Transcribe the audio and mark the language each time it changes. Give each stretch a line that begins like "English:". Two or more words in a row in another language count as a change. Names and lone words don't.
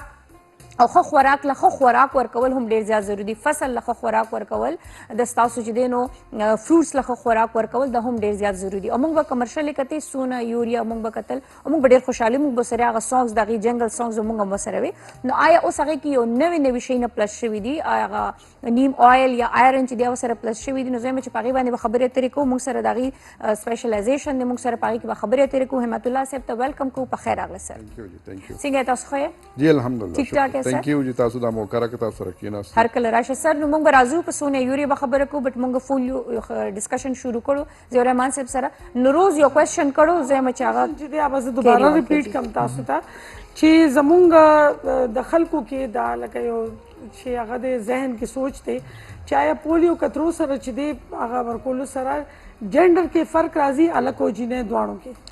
Pashto: او ښه خوراک له ښه خوراک ورکول هم ډېر زیات ضروري دي فصل له ښه خوراک ورکول د ستاسو چې دی نو فروټس له ښه خوراک ورکول دا هم ډېر زیات ضروري دي او موږ به کمرشلې کتې سونه یوریا موږ به کتل او موږ به ډېر خوشحالي موږ به سره هغه سانګز د هغې جنګل سانګز موږ هم ورسره وي نو آیا اوس هغې کې یو نوي شی نه پلس شوي دي هغه نیم آیل یا آیرن چې دی هغه سره پلس شوي دي نو زه یم چې په هغې باندې به خبرې اترې کوو موږ سره د هغې سپیشلایزیشن دی موږ سره په هغې کې به خبرې اترې کوو همت الله صاحب ته ویلکم کوو په خیر راغله سر څنګه یې تاسو ښه
Urdu: جی الحمدلله ٹھیک ٹھاک ہے سر
Pashto: थैंक यू जी تاسو دا موقع راکړه تاسو سره کېناست هر کله راشه سر نو موږ به راځو په سونه یوریا به خبره کوو بټ موږ
English: full discussion
Pashto: شروع کړو ضیاء الرحمن صاحب سره نو روز یو کوېسچن کړو زه یم چې هغه چې دی به زه دوباره ریپیټ کوم تاسو ته چې زمونږ د خلکو کې دا لکه یو چې هغه د ذهن کې سوچ دی چې آیا پولیو کترو سره چې دی هغه ورکولو سره جنډر کې فرق راځي الګ او جینې دواړو کې